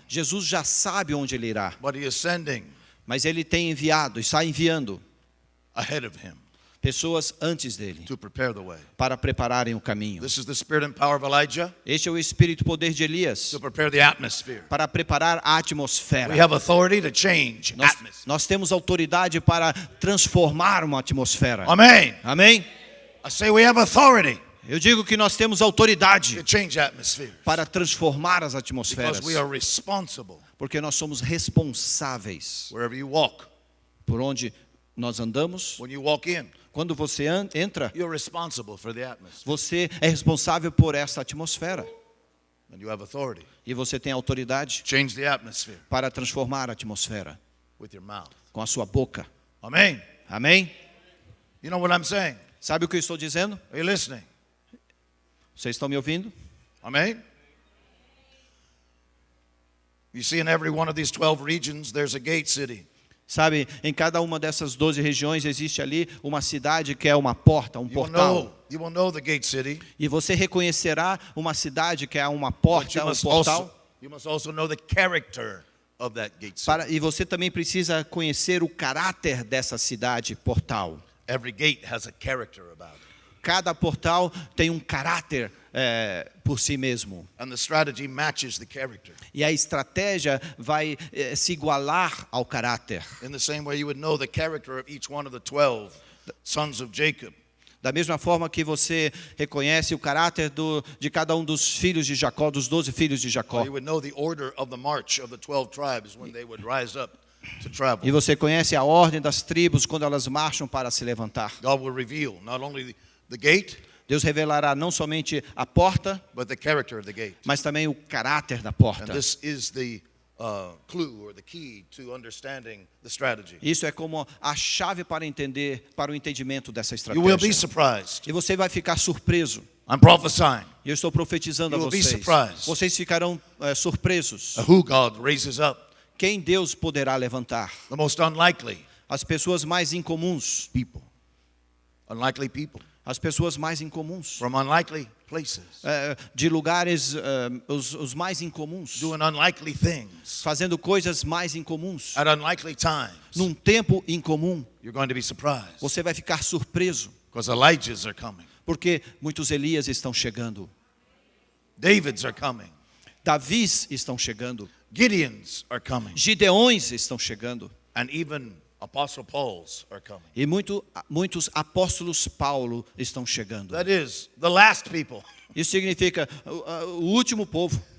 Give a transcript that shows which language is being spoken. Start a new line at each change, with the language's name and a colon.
Portuguese: Jesus já sabe onde ele irá,
English: but He is sending
Portuguese: Mas ele tem enviado, está enviando
English: ahead of him
Portuguese: pessoas antes dele,
English: to prepare the way.
Portuguese: para prepararem o caminho.
English: This is the spirit and power of Elijah
Portuguese: Este é o espírito e poder de Elias,
English: to prepare the atmosphere.
Portuguese: para preparar a
English: We
Portuguese: atmosfera.
English: have authority to change atmosphere.
Portuguese: Nós temos autoridade para transformar uma atmosfera.
English: Amen.
Portuguese: Amém?
English: I say we have authority
Portuguese: Eu digo que nós temos autoridade
English: to change atmospheres
Portuguese: para transformar as atmosferas,
English: because we are responsible
Portuguese: porque nós somos responsáveis
English: wherever you walk.
Portuguese: por onde nós andamos.
English: When you walk in,
Portuguese: Quando você entra,
English: you're responsible for the atmosphere
Portuguese: você é responsável por essa atmosfera.
English: and you have authority.
Portuguese: E você tem autoridade
English: Change the atmosphere
Portuguese: para transformar a atmosfera
English: with your mouth.
Portuguese: com a sua boca.
English: Amen.
Portuguese: Amém?
English: You know what I'm saying?
Portuguese: Sabe o que eu estou dizendo?
English: Are you listening?
Portuguese: Vocês estão me ouvindo?
English: Amen. You see, in every one of these 12 regions, there's a gate city.
Portuguese: Sabe, em cada uma dessas 12 regiões existe ali uma cidade que é uma porta, um portal.
English: You will know the gate city.
Portuguese: E você reconhecerá uma cidade que é uma
English: But
Portuguese: porta, um
English: you
Portuguese: portal.
English: must also know the character of that gate city.
Portuguese: E você também precisa conhecer o caráter dessa cidade portal.
English: Every gate has a character about it.
Portuguese: Cada portal tem um caráter por si mesmo.
English: And the strategy matches the character.
Portuguese: E a estratégia vai se igualar ao caráter.
English: In the same way you would know the character of each one of the 12 sons of Jacob.
Portuguese: Da mesma forma que você reconhece o caráter de cada um dos filhos de Jacó, dos 12 filhos de Jacó.
English: You would know the order of the march of the 12 tribes when they would rise up to travel.
Portuguese: E você conhece a ordem das tribos quando elas marcham para se levantar.
English: God will reveal not only the gate,
Portuguese: Deus revelará não somente a porta,
English: but the character of the gate.
Portuguese: mas também o caráter da
English: And
Portuguese: porta.
English: this is the clue or the key to understanding the strategy.
Portuguese: Isso é como a chave para o entendimento dessa
English: You will be
Portuguese: estratégia.
English: surprised.
Portuguese: E você vai ficar surpreso.
English: I'm prophesying
Portuguese: E eu estou profetizando a
English: You will be
Portuguese: vocês.
English: surprised.
Portuguese: Vocês ficarão surpresos.
English: who God raises up.
Portuguese: Quem Deus poderá levantar?
English: The most unlikely
Portuguese: As pessoas mais incomuns.
English: people. Unlikely people
Portuguese: As pessoas mais incomuns.
English: from unlikely places
Portuguese: De lugares os mais incomuns.
English: doing unlikely things
Portuguese: Fazendo coisas mais incomuns.
English: at unlikely times.
Portuguese: Num tempo incomum.
English: You're going to be surprised
Portuguese: Você vai ficar surpreso.
English: because Elijahs are coming.
Portuguese: Porque muitos Elias estão chegando.
English: Davids are coming.
Portuguese: Davis estão chegando.
English: Gideons are coming.
Portuguese: Gideões estão chegando.
English: And even Apostle Pauls are coming.
Portuguese: E muitos apóstolos Paulo estão chegando.
English: That is, the last people
Portuguese: Isso significa o último povo